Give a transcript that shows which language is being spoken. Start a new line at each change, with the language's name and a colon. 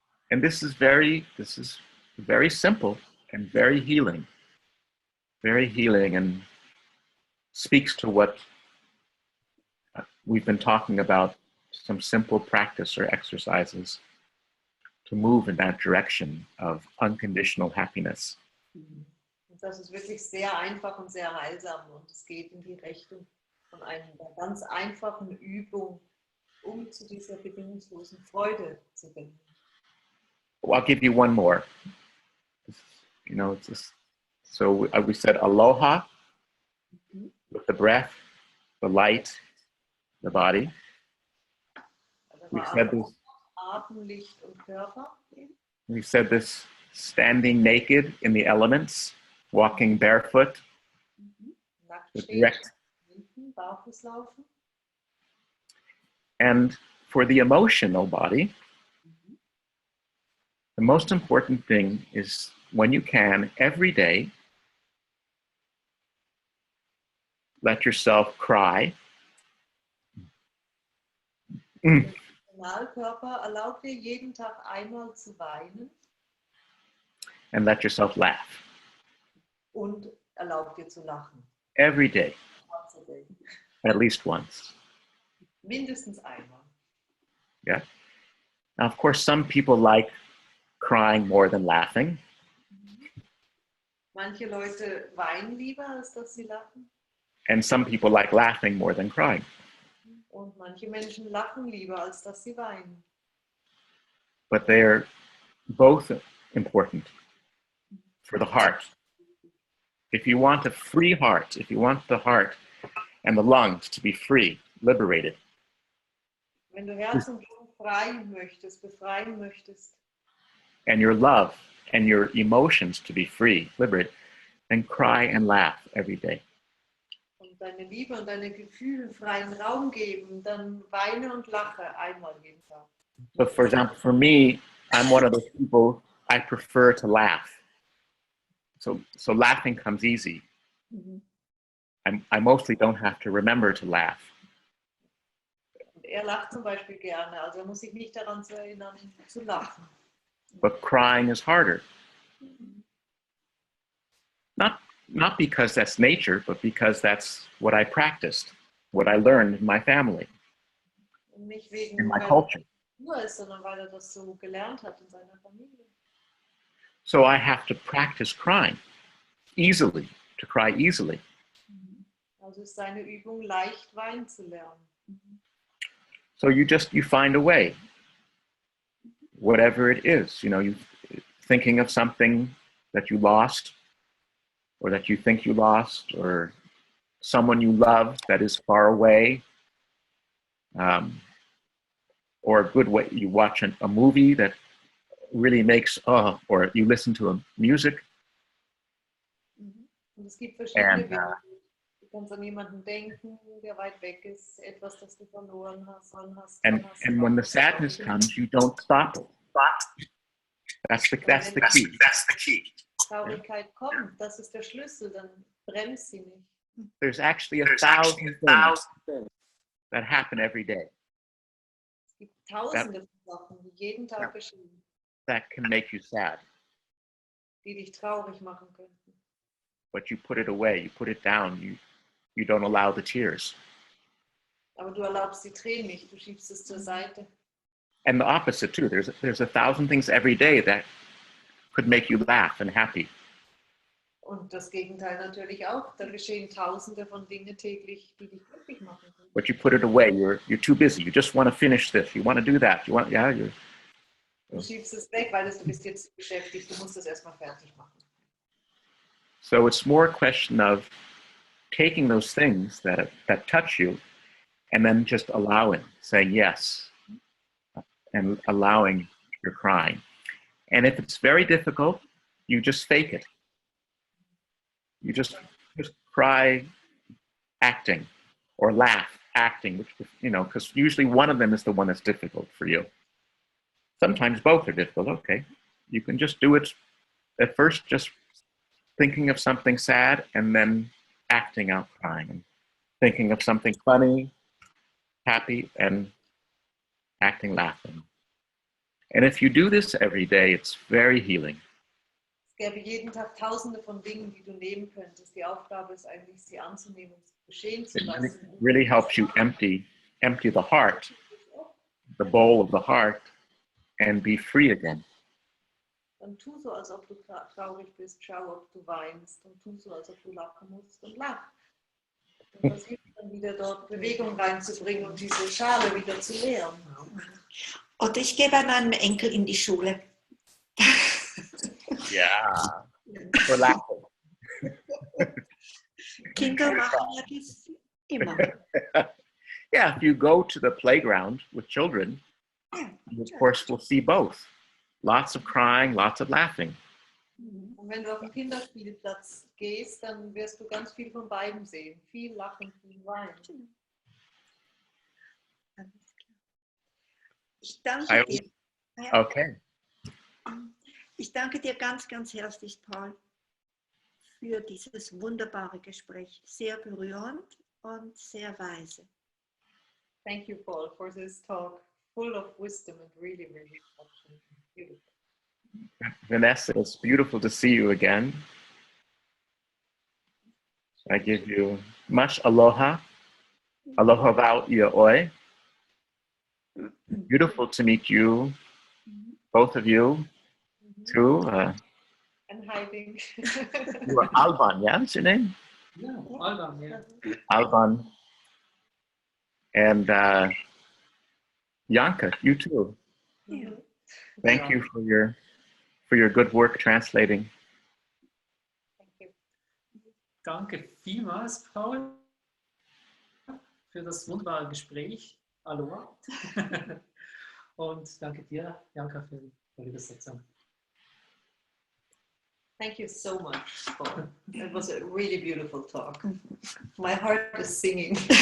English: And this is very simple and very healing and speaks to what we've been talking about, some simple practice or exercises to move in that direction of unconditional happiness.
German: Und das ist wirklich sehr einfach und sehr heilsam und es geht in die Richtung von einer ganz einfachen Übung, um zu dieser bedingungslosen Freude zu gelangen.
English: Well, I'll give you one more. You know, it's just, so we said aloha with the breath, the light, the body.
German: Also
English: We said this.
German: Atem, Licht und Körper.
English: We said this standing naked in the elements, walking barefoot,
German: Nackt
English: the
German: stehen,
English: direct.
German: hinten, barfuß laufen.
English: And for the emotional body, the most important thing is when you can, every day, let yourself cry.
German: Personalkörper erlaubt dir jeden Tag einmal zu weinen
English: And let yourself laugh.
German: und erlaubt dir zu lachen.
English: Every day, at least once.
German: Mindestens einmal.
English: Yeah. Now, of course, some people like crying more than laughing.
German: Manche Leute weinen lieber, als dass sie lachen.
English: And some people like laughing more than crying.
German: Und manche Menschen lachen lieber, als dass sie weinen.
English: But they're both important for the heart. If you want a free heart, if you want the heart and the lungs to be free, liberated,
German: Wenn du Herz und Lunge freien möchtest, befreien möchtest,
English: and your love and your emotions to be free, liberated, then cry and laugh every day.
German: und deine Liebe und deine Gefühle freien Raum geben, dann weine und lache einmal jeden Tag.
English: So for example, for me, I'm one of those people, I prefer to laugh. So laughing comes easy. I mostly don't have to remember to laugh.
German: Und er lacht zum Beispiel gerne, also er muss sich nicht daran zu erinnern, zu lachen.
English: But crying is harder. Not because that's nature, but because that's what I practiced, what I learned in my family,
German: Und nicht wegen,
English: in my
German: weil
English: culture.
German: er nur ist, sondern weil er das so gelernt hat in seiner Familie.
English: So I have to practice crying easily, to cry easily.
German: Also ist seine Übung, leicht weinen zu lernen.
English: So you find a way, whatever it is, you know, you thinking of something that you lost or that you think you lost or someone you love that is far away, or a good way, you watch a movie that really makes, or you listen to a music.
German: Und es gibt verschiedene
English: And,
German: Wege. Du kannst an jemanden denken, der weit weg ist, etwas, das du verloren hast,
English: And when the sadness comes, you don't stop it. That's the key.
German: Traurigkeit kommt, das ist der Schlüssel, dann bremst sie nicht.
English: There's actually 1,000 things that happen every day
German: Es gibt tausende von Sachen, die jeden Tag geschehen,
English: that can make you sad,
German: die dich traurig machen könnten.
English: but you put it away, you put it down, you don't allow the tears.
German: Aber du erlaubst die Tränen nicht, du schiebst es zur Seite.
English: And the opposite too. There's 1,000 things every day that could make you laugh and happy.
German: Und das Gegenteil natürlich auch. Da geschehen tausende von Dingen täglich, die dich glücklich machen können.
English: But you put it away. You're too busy. You just want to finish this. You want to do that.
German: Du schiebst es weg, weil du bist jetzt beschäftigt. Du musst es erstmal fertig machen.
English: So it's more a question of taking those things that touch you and then just allowing, saying yes, and allowing your crying. And if it's very difficult, you just fake it. You just cry acting, or laugh acting, which, because usually one of them is the one that's difficult for you. Sometimes both are difficult. Okay, you can just do it at first, just thinking of something sad and then acting out crying, and thinking of something funny, happy, and acting laughing. And if you do this every day, it's very healing.
German: Es gäbe jeden Tag tausende von Dingen, die du nehmen könntest. Die Aufgabe ist eigentlich, sie anzunehmen und geschehen zu
English: It
German: lassen.
English: really helps you empty the heart, the bowl of the heart, and be free again.
German: Dann tu so, als ob du traurig bist, schau, ob du weinst, und tu so, als ob du lachen musst, und lach. Und das hilft dann wieder dort Bewegung reinzubringen und diese Schale wieder zu leeren. Oder ich gehe bei meinem Enkel in die Schule.
English: Yeah. For laughing.
German: Kinder machen ja das immer.
English: Yeah, if you go to the playground with children, you of course will see both. Lots of crying, lots of laughing.
German: Und wenn du auf den Kinderspielplatz gehst, dann wirst du ganz viel von beiden sehen. Viel Lachen, viel Weinen. Ich danke dir.
English: Okay.
German: Ich danke dir ganz, ganz herzlich, Paul, für dieses wunderbare Gespräch. Sehr berührend und sehr weise.
English: Thank you, Paul, for this talk, full of wisdom and really, really touching. Beautiful. Vanessa, it's beautiful to see you again. I give you much aloha.
Hawaiian: Aloha wau ia oi.
English: Beautiful to meet you, both of you, too. And hiding. You are Alban, yeah? What's your name? Yeah, Alban, yeah. Alban. And Janka, you too.
German: Ja.
English: Thank you for your good work translating. Thank you.
German: Danke vielmals, Paul, für das wunderbare Gespräch. Aloha. Und danke dir, Janka, für die Übersetzung.
English: Thank you so much, Paul. It was a really beautiful talk. My heart is singing.